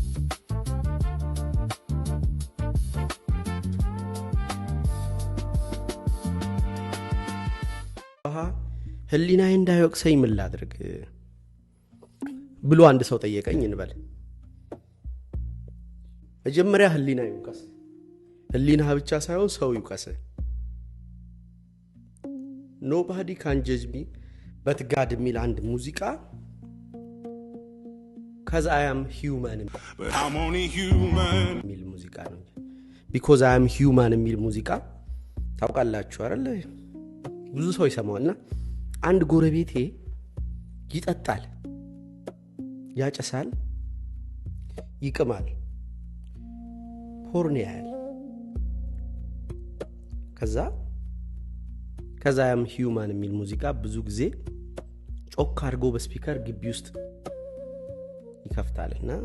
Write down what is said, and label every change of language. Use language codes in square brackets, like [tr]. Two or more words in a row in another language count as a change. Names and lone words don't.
[am] ህሊናዬ እንዳይወቅሰኝ ምን ላድርግ ብሎ አንድ ሰው ጠየቀኝ እንበል። መጀመሪያ ህሊና ይውቀስ። ህሊና ብቻ ሳይሆን ሰው ይውቀስ። [en] Nobody can judge me but God [am] የሚል አንድ ሙዚቃ [en] cuz I am human but I'm only human [am] የሚል ሙዚቃ ነው። [en] because I am human [am] የሚል ሙዚቃ ታውቃላችሁ አይደል? ብዙ ሰው ይሰማውና አንድ ጎረቤቴ ይጠጣል፣ ያጨሳል፣ ይቅማል፣ ፖርን ያያል። ከዛ [en] I am human [am] የሚል ሙዚቃ ብዙ ጊዜ ጮክ አድርጎ በስፒከር ግቢ ውስጥ ይከፍታልና